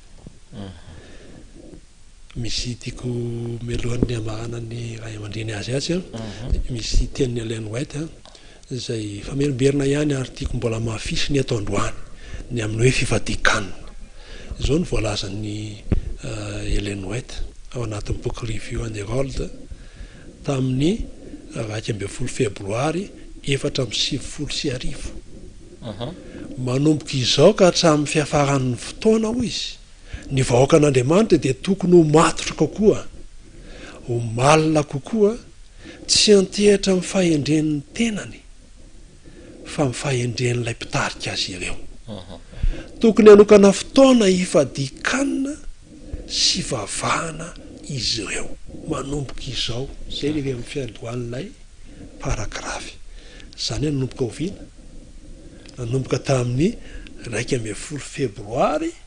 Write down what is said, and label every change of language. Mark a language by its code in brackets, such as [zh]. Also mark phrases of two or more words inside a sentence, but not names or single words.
[mg] misy tiako melohan'ny amaranany raha aman-dreny azy azy misy tenin'ny Ellen White izay famerimberina ihany ary tiako mbola mahafisy ny ato androany ny amin'ny hoe fifadikanina izao ny voalazan'ny Ellen White ao anatin'ny book review and herald tamin'ny 20 febroary 4:30 manomboka izao ka hatramin'ny fiafaran'ny fotoana ho izy ny vahoaka an'Andriamanitra dia tokony ho matotra kokoa ho malina kokoa tsy antehatra amin'ny fahendren'ny tenany fa amin'ny fahendren'ilay mpitarika azy ireo tokony hanokana fotoana hifadikanina sy vavahana izy ireo manomboka izao zay lehe amin'ny fiandohan'ilay paragrafy zany hoe nanomboka oviana nanomboka tamin'ny 1 febroary